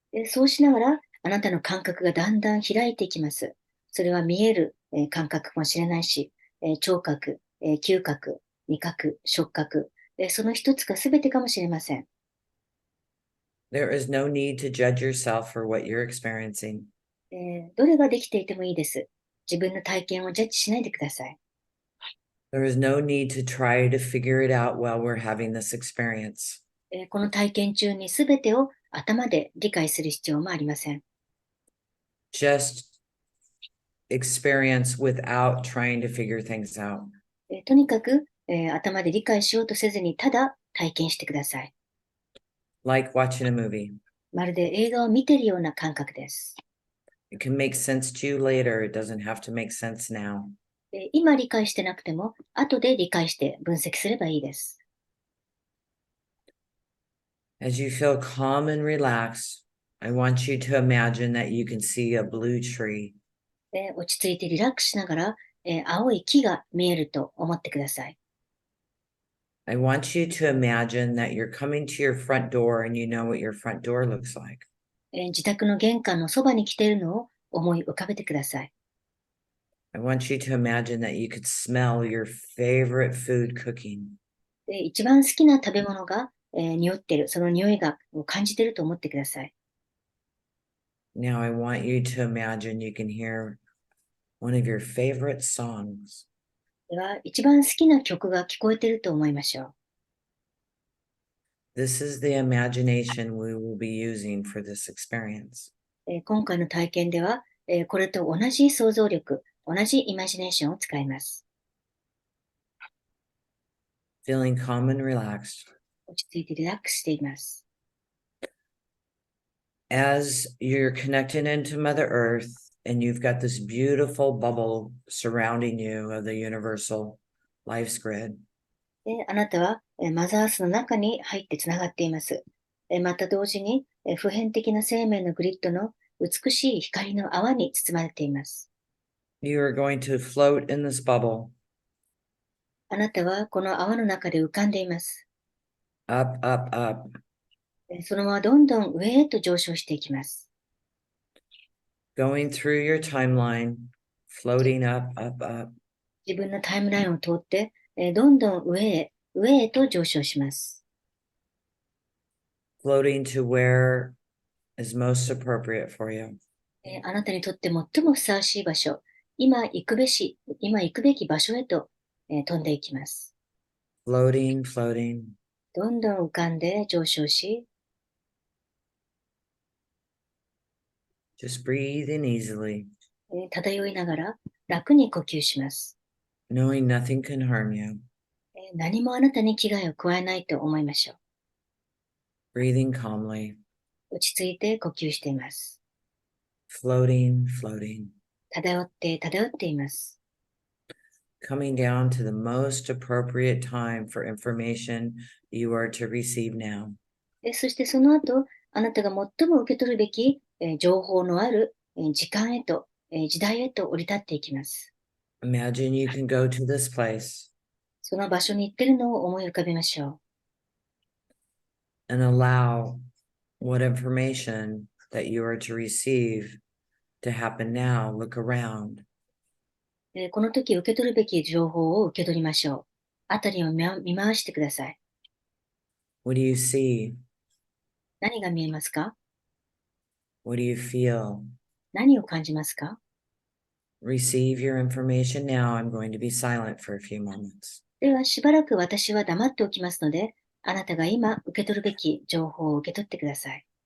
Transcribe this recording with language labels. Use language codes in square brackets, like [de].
[ja] そうしながら、あなたの感覚がだんだん開いていきます。それは見える、感覚かもしれないし、聴覚、嗅覚、味覚、触覚、その一つかすべてかもしれません。 [en] There is no need to judge yourself for what you're experiencing. [ja] どれができていてもいいです。自分の体験をジャッジしないでください。 [en] There is no need to try to figure it out while we're having this experience. [ja] この体験中にすべてを頭で理解する必要もありません。 [en] Just experience without trying to figure things out. [ja] とにかく、頭で理解しようとせずに、ただ体験してください。 [en] Like watching a movie. [ja] まるで映画を見ているような感覚です。 [en] It can make sense to you later. It doesn't have to make sense now. [ja] 今理解してなくても、後で理解して分析すればいいです。 [en] As you feel calm and relaxed, I want you to imagine that you can see a blue tree. [ja] 落ち着いてリラックスしながら、青い木が見えると思ってください。 [en] I want you to imagine that you're coming to your front door and you know what your front door looks like. [ja] 自宅の玄関のそばに来ているのを思い浮かべてください。 [en] I want you to imagine that you could smell your favorite food cooking. [ja] 一番好きな食べ物が、匂っている、その匂いを感じていると思ってください。 [en] Now I want you to imagine you can hear one of your favorite songs. [ja] では、一番好きな曲が聞こえていると思いましょう。 [en] This is the imagination we will be using for this experience. [ja] 今回の体験では、これと同じ想像力、同じイマジネーションを使います。 [en] Feeling calm and relaxed. [ja] 落ち着いてリラックスしています。 [en] As you're connecting into Mother Earth and you've got this beautiful bubble surrounding you of the universal life's grid, [ja] あなたは、マザーアースの中に入ってつながっています。また同時に普遍的な生命のグリッドの美しい光の泡に包まれています。 [en] You are going to float in this bubble, [ja] あなたはこの泡の中で浮かんでいます。 [en] up, up, up, [ja] そのままどんどん上へと上昇していきます。 [en] going through your timeline, floating up, up, up, [ja] 自分のタイムラインを通って、どんどん上へと上昇します。 [en] floating to where is most appropriate for you. [ja] あなたにとって最もふさわしい場所、今行くべき場所へと、飛んでいきます。 [en] Floating, floating. [ja] どんどん浮かんで上昇し、 [en] Just breathing easily, [ja] 漂いながら楽に呼吸します。 [en] knowing nothing can harm you. [ja] 何もあなたに危害を加えないと思いましょう。 [en] Breathing calmly, [ja] 落ち着いて呼吸しています。 [en] floating, floating, [ja] 漂っています。 [en] coming down to the most appropriate time for information you are to receive now. [ja] そしてその後、あなたが最も受け取るべき、情報のある、時間へと、時代へと降り立っていきます。 [en] Imagine you can go to this place [ja] その場所に行っているのを思い浮かべましょ [en] and allow what information that you are to receive to happen now. Look around. [ja] う。この時受け取るべき情報を受け取りましょう。あたりを見回してください。 [en] What do you see? [ja] 何が見えますか？ [en] What do you feel? [ja] 何を感じますか？ [en] Receive your information now. I'm going to be silent for a few moments. [ja] ではしばらく私は黙っておきますので、あなたが今受け取るべき情報を受け取ってください。